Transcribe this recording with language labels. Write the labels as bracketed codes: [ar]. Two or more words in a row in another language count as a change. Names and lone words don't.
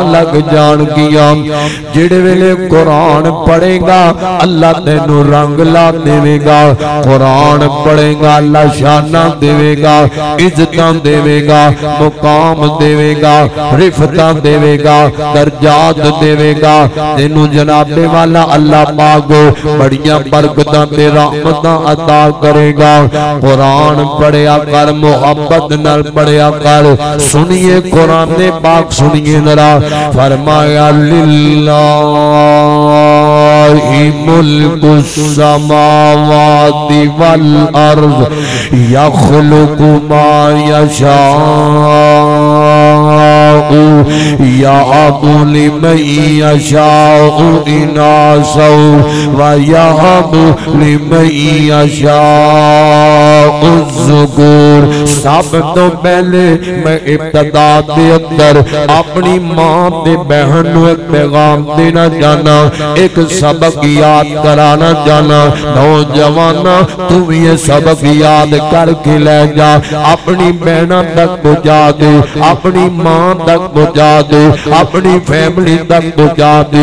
[pa] لگ جان گیاں جیہڑے ویلے قرآن پڑھے گا اللہ تینوں رنگ لا دیوے گا قرآن پڑھے گا اللہ شانا دیوے گا عزتاں دیوے گا مقام دیوے گا رفعتاں دیوے گا درجات دیوے گا تینوں جنابے والا اللہ پاک بڑیاں برکتاں تے رحمتاں عطا کرے گا. قرآن پڑھیا کر محبت نال پڑھیا کر سنیے قرآن پاک سنیے ذرا فرمایا [ar] لله ملك السماوات والأرض يخلق ما يشاء يهب لمن يشاء إناثا ويهب لمن [pa] سب توں پہلے میں ابتدا کے اندر اپنی ماں تے بہن نوں ایک پیغام دینا جانا ایک سبق یاد کرانا جانا. نوجواناں تو بھی یہ سبق یاد کرکے لے جا اپنی بہنا تک پہنچا دے اپنی ماں تک پہنچا دے اپنی فیملی تک پہنچا دے.